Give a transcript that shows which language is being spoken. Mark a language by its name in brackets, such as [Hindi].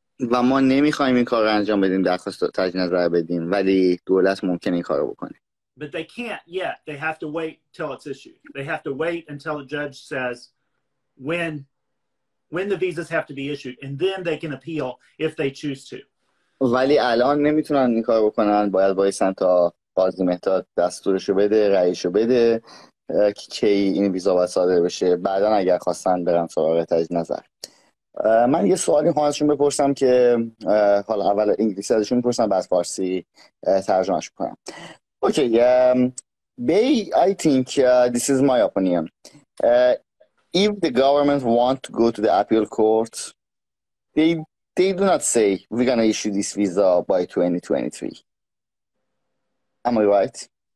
[Persian] و ما نمیخوایم این کار رو انجام بدیم، درخواست تجدید نظر بدیم، ولی دولت ممکنه این کار رو بکنه. [English] But they can't yet. They have to wait till it's issued. They have to wait until the judge says when the visas have to be issued, and then they can appeal if they choose to. [Persian] ولی الان نمیتونن این کار بکنن، باید وایسن تا قاضی مهتا دستورشو بده، رأیشو بده که کی این ویزا باید صادر بشه، بعدا اگر خواستن برن سراغ تجدید نظر. من یه سوالی خواهم ازشون بپرسم که حالا اول انگلیسی ازشون بپرسم بعد فارسی ترجمهش کنم. [English] Okay, I think this is my opinion. If the government want to go to the appeal court, they do not say we're going to issue this visa by 2023. Am I right?